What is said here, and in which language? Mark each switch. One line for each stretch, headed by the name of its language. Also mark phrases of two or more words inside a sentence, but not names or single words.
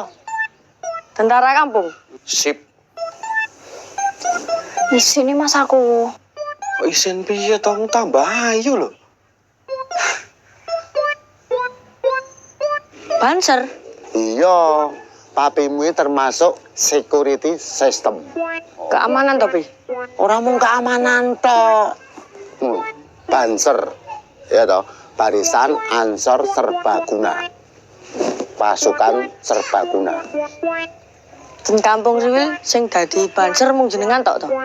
Javanese: Tentara kampung. Sip. Isine Mas aku. Kok isin piye to tambah ayu lho. Banser. Iya, papimu iki termasuk
English: security system.
Javanese: Keamanan to, Be? Ora mung keamanan tok. Banser. Ya toh, Barisan Ansor Serbaguna. Pasukan serbaguna. Ten kampung Riwil sing dadi banser mung jenengan tok to.